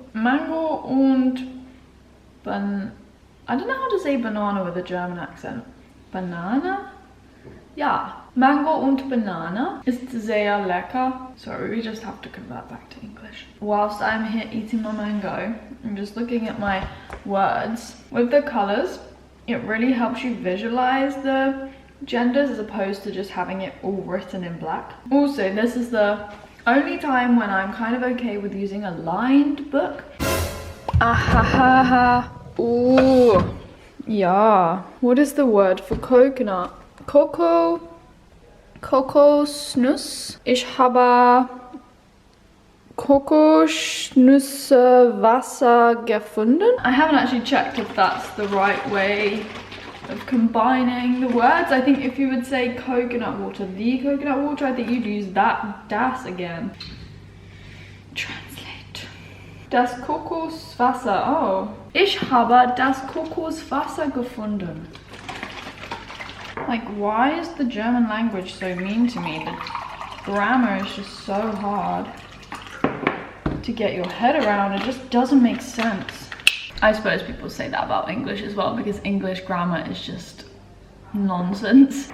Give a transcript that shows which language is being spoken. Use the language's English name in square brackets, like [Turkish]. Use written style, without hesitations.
[English] Mango und I don't know how to say banana with a German accent. Banana? Yeah. [German] Mango und Banana ist sehr lecker. [English] Sorry, we just have to convert back to English. Whilst I'm here eating my mango, I'm just looking at my words. With the colours, it really helps you visualize the genders as opposed to just having it all written in black. Also, this is the only time when I'm kind of okay with using a lined book. Ahahaha. Ooh. Yeah. What is the word for coconut? [German] Kokosnuss. Ich habe Kokosnusswasser gefunden. [English] I haven't actually checked if that's the right way of combining the words. I think if you would say coconut water, the coconut water, I think you'd use that das again. Translate. [German] Das Kokoswasser. Oh. Ich habe das Kokoswasser gefunden. [English] Like, why is the German language so mean to me? The grammar is just so hard to get your head around. It just doesn't make sense. I suppose people say that about English as well, because English grammar is just nonsense.